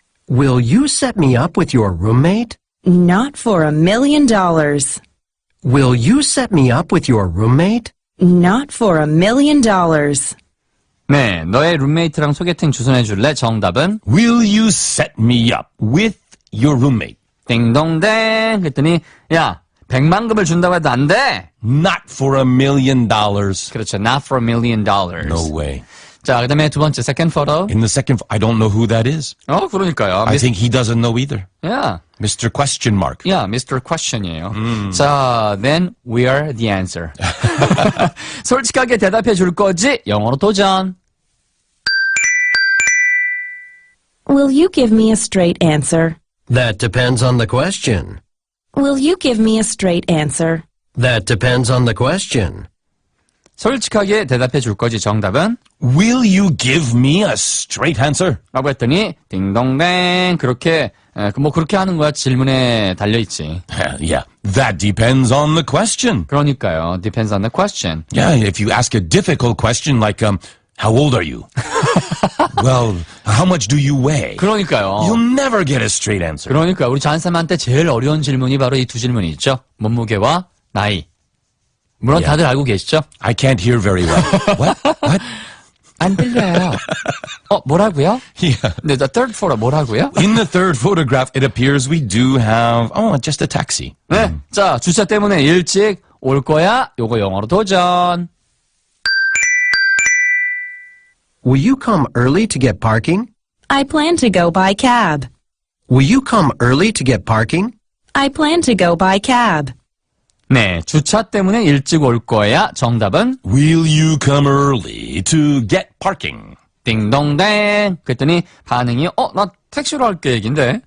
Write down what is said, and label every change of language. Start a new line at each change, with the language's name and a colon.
English: Will you set me up with your roommate? Not for $1 million. Will you set me up with your roommate? Not for $1 million.
Korean: 네, 너의 룸메이트랑 소개팅 주선해 줄래? 정답은
English: Will you set me up with your roommate?
Korean: 띵동댕 그랬더니 야, 100만급을 준다고 해도 안 돼.
English: Not for $1 million.
Korean: 그렇죠.
English: Not for $1 million. No way.
Korean: 자, 그다음에 두 번째
English: second photo. In the second, I don't know who that is.
Korean: 그러니까요.
English: I think he doesn't know either. Yeah. Mr. Question Mark. Yeah, Mr.
Korean: Question이에요. 자,
English: then we are the answer.
Korean: 솔직하게 대답해 줄 거지? 영어로 도전.
English: Will you give me a straight answer? That depends on the question. Will you give me a straight answer? That depends on the question.
Korean: 솔직하게 대답해 줄 거지 정답은?
English: Will you give me a straight answer?
Korean: 라고 했더니 딩동댕 그렇게 그렇게 하는 거야. 질문에 달려있지.
English: Yeah, that depends on the question.
Korean: 그러니까요.
English: Depends on the question. Yeah, if you ask a difficult question like, how old are you? Well, how much do you weigh?
Korean: 그러니까요.
English: You'll never get a straight answer.
Korean: 그러니까 우리 잔쌤한테 제일 어려운 질문이 바로 이 두 질문이 있죠. 몸무게와 나이. 물론 다들 알고 계시죠?
English: I can't hear very well. What? What?
Korean: 안 들려요. 뭐라고요?
English: Yeah.
Korean: 네,
English: the third photo
Korean: 뭐라고요?
English: In the third photograph, it appears we do have, just a taxi.
Korean: 네, 자 주차 때문에 일찍 올 거야. 요거 영어로 도전.
English: Will you come early to get parking? I plan to go by cab. Will you come early to get parking? I plan to go by cab.
Korean: 네, 주차 때문에 일찍 올 거야. 정답은
English: Will you come early to get parking?
Korean: 딩동댕. 그랬더니 반응이 나 택시로 할게 얘긴데.